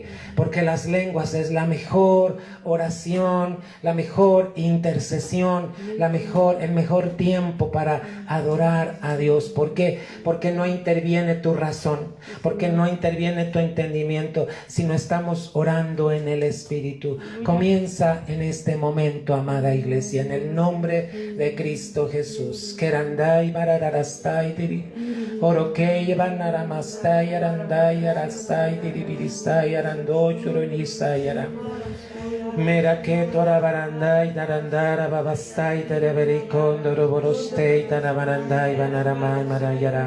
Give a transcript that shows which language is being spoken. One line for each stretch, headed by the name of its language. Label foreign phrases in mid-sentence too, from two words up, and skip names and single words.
Spanish: Porque las lenguas es la mejor oración, la mejor intercesión, el mejor tiempo para adorar a Dios. ¿Por qué? Porque no interviene tu razón, porque no interviene tu entendimiento, sino estamos orando en el Espíritu. Comienza en este momento, amada iglesia, en el nombre de Cristo Jesús. Kerandai bararastai diri, orokei banaramastai arandai arastai diribiristai arando churunistai ara. Mera que tora barandai darandara babastai tereberikondoro borostei tanabarandai banaramai marayara.